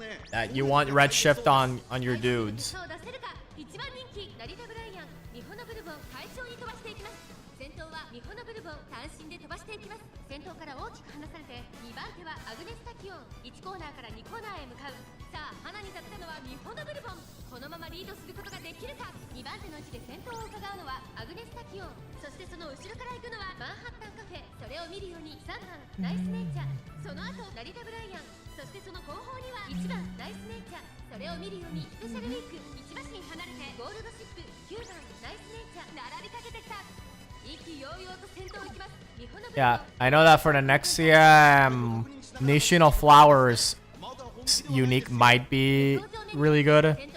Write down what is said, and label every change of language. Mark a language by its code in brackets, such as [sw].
[en] That you want Redshift on your dudes. [ja] 1番人気ラリタ・ブライアンミホノブルボン快調に飛ばしていきます。先頭はミホノブルボン単身で飛ばしていきます。先頭から大きく離されて2番手はアグネスタキオン1コーナーから2コーナーへ向かう。さあ花に立ったのはミホノブルボンこのままリードすることができるか。 2番手の位置で先頭を伺うのはアグネスタキオンそしてその後ろから行くのはマンハッタンカフェそれを見るように3番ナイスネイチャーその後ラリタ・ブライアンそしてその後方には1番ナイスネイチャーそれを見るようにスペシャルウィーク1馬身離れてゴールドシップ9番ナイスネイチャー並びかけてきた意気揚々と先頭行きます。 [en] Yeah, I know that for the next CM, Nishino Flowers unique might be really good.